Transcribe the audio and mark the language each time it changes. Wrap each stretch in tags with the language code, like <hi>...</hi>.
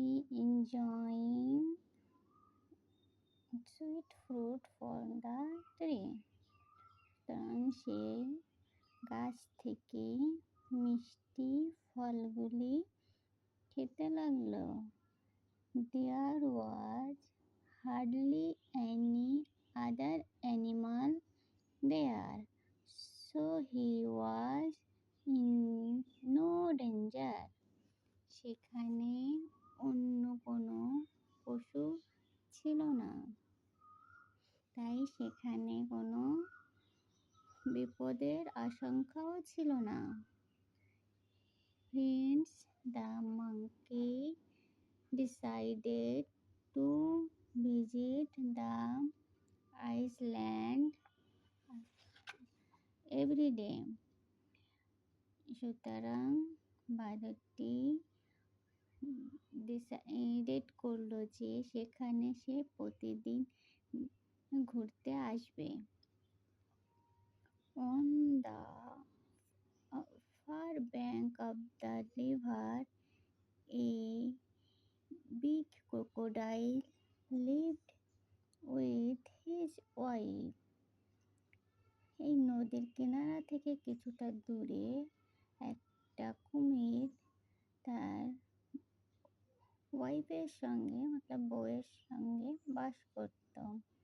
<en>enjoying sweet fruit from the tree.</en> <bn>সুতরাং সে গাছ থেকে মিষ্টি ফলগুলি খেতে লাগলো।</bn> <en>There was hardly any other animal there, so he was in no danger.</en> <bn>সেখানে অন্য কোনো পশু ছিল না, তাই সেখানে কোনো বিপদের আশঙ্কাও ছিল না।</bn> <en>Hence the monkey decided to visit the island every day.</en> <bn>সুতরাং বাঁদরটি ডিসাইডেড করলো যে সেখানে সে প্রতিদিন ঘুরতে আসবে।</bn> <en>On the far bank of the river, a big crocodile lived with his wife.</en> <bn>এই নদীর কিনারা থেকে কিছুটা দূরে একটা কুমির তার ওয়াইফের সঙ্গে বউয়ের সঙ্গে বাস করত।</bn>